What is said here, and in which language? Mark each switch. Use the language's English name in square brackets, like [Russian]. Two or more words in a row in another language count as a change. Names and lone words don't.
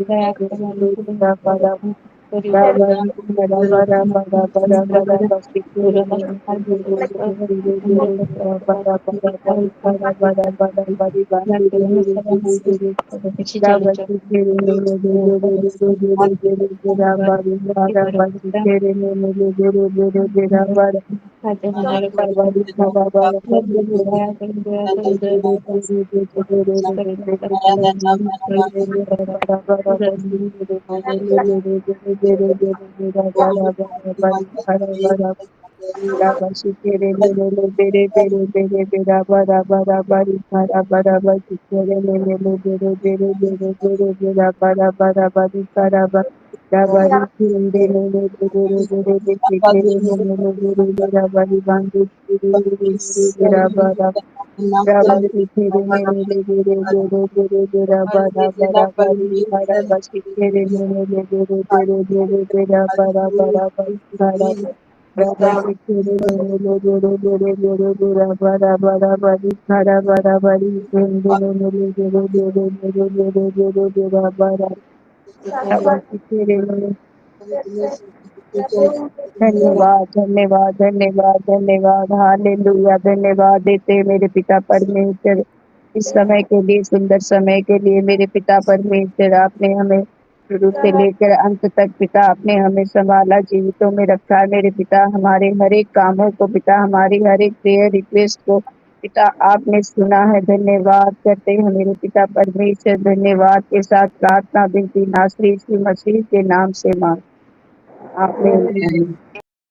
[Hindi] biri bira bara rabari bara bara bara bara bara basi kiri biri biri biri biri biri bira bara bara bari bara bara bara bari bandiri biri biri biri rabasi kiri biri biri biri biri biri bira bari bara basi kiri biri biri biri bira bara Rabari bara bara basi kiri Rabashi kere lele le bere bere bere bera bara bara bari kara bara basi kere lele le bere bere bere bere bera bara bara bari kara ba rabari kere lele le bere bere bere kere lele le bere bera bari bandu kere bere bere bera bara rabasi kere lele le bere bere bere bera bara bara bari kara basi kere lele le bere bere bere bera bara bara bari kara Rabari kere lele lele lele lele lele rabara bara bari kara bara bari kende lele lele lele lele lele lele lele rabara rabasi kere lele धन्यवाद धन्यवाद धन्यवाद धन्यवाद हालेलुया धन्यवाद देते हैं मेरे पिता परमेश्वर इस समय के लिए सुंदर समय के लिए मेरे पिता परमेश्वर आपने हमें शुरू से लेकर अंत तक पिता आपने हमें संभाला जीवितों में रखा मेरे पिता हमारे हर एक कामों को पिता हमारी हर एक [English] prayer request [Hindi] को पिता आपने सुना है धन्यवाद करते हैं मेरे पिता परमेश्वर धन्यवाद के साथ प्रार्थना बिनती नासरी यीशु मसीह के नाम से मांग आपने